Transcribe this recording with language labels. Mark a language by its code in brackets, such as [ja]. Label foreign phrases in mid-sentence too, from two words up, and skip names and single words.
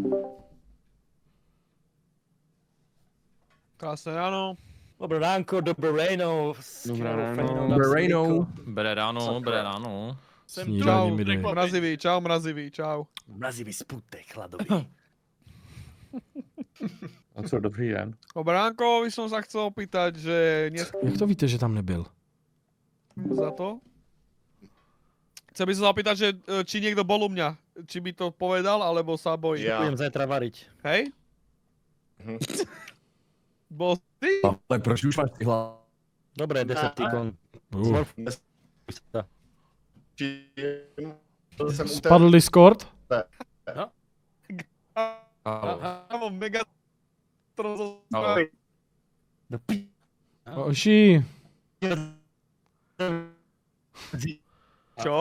[sk] Krásne ráno. Dobré ránko, dobré ráno. Dobré ráno. Dobré ráno. [cs] Jsem Snídání tu, mi dej. překvapení. Čau mrazivý, čau. Mrazivý sputek, chladový. A co, dobrý den. [sk] O Bránkovi som sa chcel opýtať, že dnes [cs] Jak to víte, že tam nebyl? [sk] za to. Chcel by som sa opýtať, že či niekto bol u mňa. Či by to povedal, alebo sa bojí. Ja. Budem zajtra variť. Hej? Mhm. Bol ty? [cs] Ale proč už máš ty hlas? [sk] Dobre, Decepticon. [cs] Jsem u té... Spadl Discord? Kámo, mega... Oši. [sk] Čo?